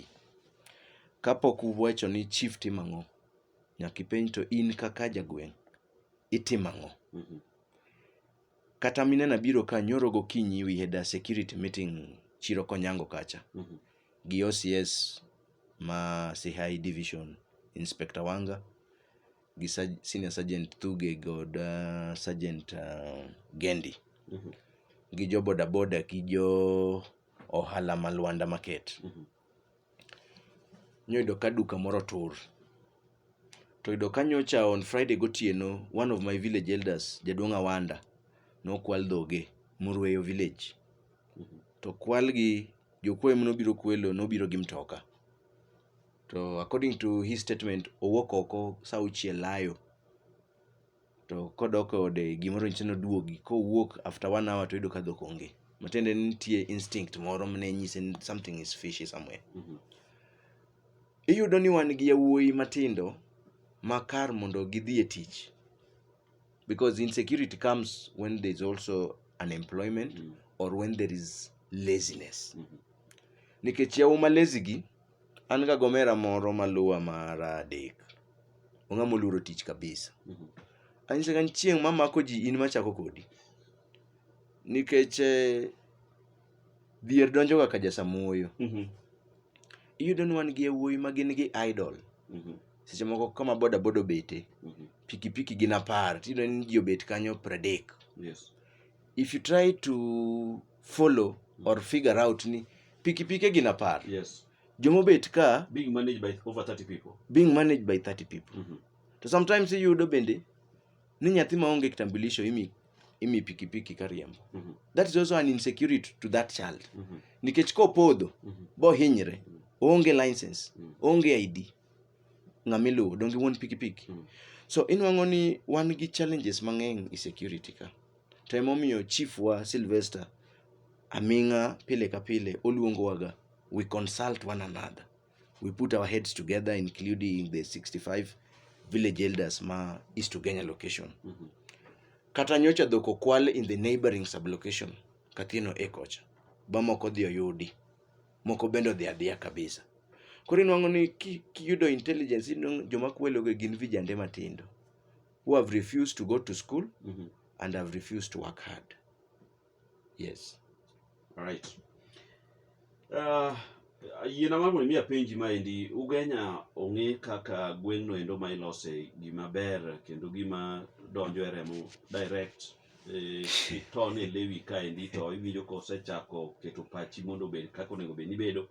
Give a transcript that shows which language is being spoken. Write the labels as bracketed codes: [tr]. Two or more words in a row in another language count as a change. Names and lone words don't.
[luo] Kapok uwacho ni chief timang'o, nyaka ipenj to in kaka jagweng' itimang'o. Kata minena biro ka nyoro gokinyi [en] we had a security meeting [luo] Chiro Konyango kacha. Gi OCS ma Sihai Division, Inspector Wanga, gi Senior Sergeant Thuge kod Sergeant Gendi gi jo boda boda gi jo ohala ma Luanda Market. Nyoyudo ka duka moro tur. To yudo ka nyocha [en] on Friday gotieno, one of my village elders, [luo] Jaduong' Awanda, nokwal dhoge Murweyo village. To kwal gi jokwem nobiro kwelo, nobiro gi mtoka. [en] To according to his statement, [luo] owuok oko sa 6 layo. To kodok ode gimoro nyiso noduogi, kowuok [en] after 1 hour [luo] to yudo ka dhok onge. Matiende nitie instinct moro mane nyise [en] something is fishy somewhere. [luo] Iyudo ni wan gi yawuoyi matindo makar mondo gidhi e tich, [en] because insecurity comes when there is also unemployment or when there is laziness. [luo] Nikech yawo ma lazy gi, an ga gomera moro maluwa mar adek, ong'ama oluoro tich kabisa. Anyise kan chieng' mamako ji in machako kodi, nikech dhier donjo ga ka jasamuoyo. Iyudo ni wan gi yawuoyi ma gin gi idol. Seche moko kama boda boda obete, pikipiki gin 10, tiyudo ni ji obet kanyo 30. [en] Yes. If you try to follow or figure out [luo] ni pikipiki gin 10. [en] Yes. [luo] Jomobet ka [en] Being managed by over 30 people. Being managed by 30 people. [luo] To sometimes iyudo bende ni nyathi maonge kitambulisho imi pikipiki kariembo. [en] That is also an insecurity to that child. [luo] Nikech kopodho bo hinyre, onge license, onge ID, ng'amiluwo donge wuon pikipiki. So inwang'o ni wan gi challenges mang'eny e security ka. To emomiyo chief wa Sylvester Aming'a pile ka pile oluongo waga, [en] we consult one another, we put our heads together, including the 65 village elders ma East Ugenya location. [luo] Kata nyocha dhok okwal [en] in the neighboring sublocation [luo] Kathieno Ekocha, ba moko dhi oyudi, moko bende odhi adhiya kabisa. Koro inwang'o ni kiyudo intelligence, joma kwelogo gin vijande matindo [en] who have refused to go to school and have refused to work hard. Yes. All right. [luo] Yiena mar mondo mi apenji maendi, Ugenya ong'e kaka gweng'no endo ma ilose gima ber kendo gima donjo e remo direct kitone lewi kaendi, to iwinjo kosechako keto pachi mondo obed kaka onego bed ni bedo.